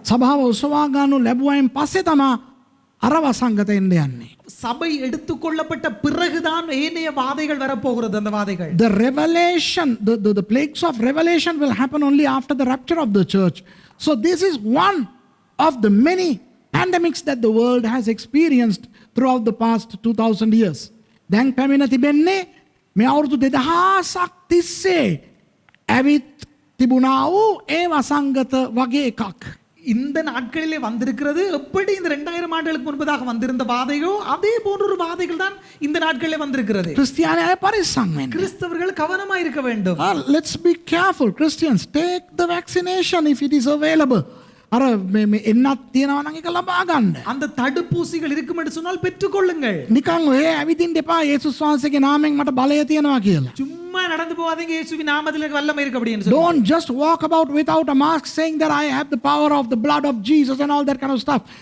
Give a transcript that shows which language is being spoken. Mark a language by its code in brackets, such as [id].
[si] සභාව උසවා ගන්නු ලැබුවයින් පස්සේ තමයි අර වසංගතය එන්න යන්නේ. [ta] சபை எடுத்துக்கொள்ளப்பட்ட பிறகுதான் ஏனைய வாதைகள் வரப்போகிறது. அந்த வாதைகள், [en] The revelation, the plagues of revelation will happen only after the rapture of the church. So this is one of the many pandemics that the world has experienced throughout the past 2000 years. [si] දැන් පැමිණ තිබෙන්නේ මේ අවුරුදු 2000ක් තිස්සේ ඇවිත් තිබුණා වූ ඒ වසංගත වගේ එකක්. [ta] இந்த நாட்களிலே வந்திருக்கிறது எப்படி இந்த 2000 ஆண்டுகளுக்கு முன்பதாக வந்திருந்த வாதைகளோ அதே போன்ற ஒரு வாதைகள் தான் இந்த நாட்களிலே வந்திருக்கிறது. [si] ක්‍රිස්තියානි අය පරිස්සම් වෙන්න. [ta] கிறிஸ்தவர்கள் கவனமா இருக்க வேண்டும். [en] Let's be careful. Christians, take the vaccination if it is available. [si] අර මේ එන්නත් තියෙනවා නම් ඒක ලබා ගන්න. [ta] அந்த தடுப்பூசிகள் இருக்கும் என்று சொன்னால் பெற்றுக்கொள்ளுங்கள். [si] නිකන් ඔය ඇවිදින්න එපා යේසුස් වහන්සේගේ නාමයෙන් මට බලය තියෙනවා කියලා. [ta] சும்மா நடந்து போகாதீங்க இயேசுவின் நாமத்தில் எனக்கு வல்லமை இருக்கு அப்படின்னு சொல்லி. [en] Don't just walk about without a mask saying that I have the power of the blood of Jesus and all that kind of stuff.